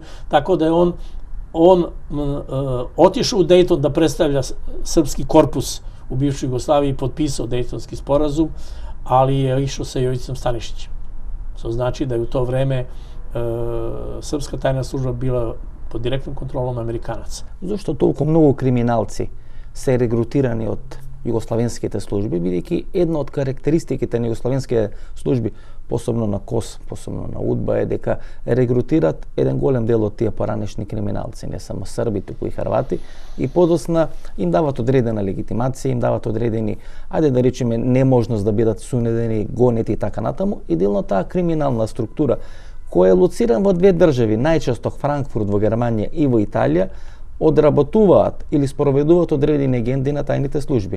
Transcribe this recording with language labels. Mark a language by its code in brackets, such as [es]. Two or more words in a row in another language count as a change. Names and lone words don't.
[sr] Tako da je on otišao u Dejton da predstavlja srpski korpus u bivšoj Jugoslaviji potpisao Dejtonski sporazum, ali je išao sa Jovicom Stanišićem. To znači da je u to vreme srpska tajna služba bila pod direktnom kontrolom Amerikanaca. [mk] Зошто толку многу криминалци се регрутирани од југославенските служби, бидејќи една од карактеристиките на југославенските служби, посебно на КОС, посебно на УДБА, е дека регрутират еден голем дел од тие поранешни криминалци, не само срби, туку и хрвати, и подосна им дават одредена легитимација, им дават одредени, ајде да речеме, неможност да бидат сунедени, гонети и така натаму, и делно таа криминална структура која е лоциран во две држави, најчесто Франкфурт во Германија и во Италија, одработуваат или спроведуваат одредени агенти на тајните служби.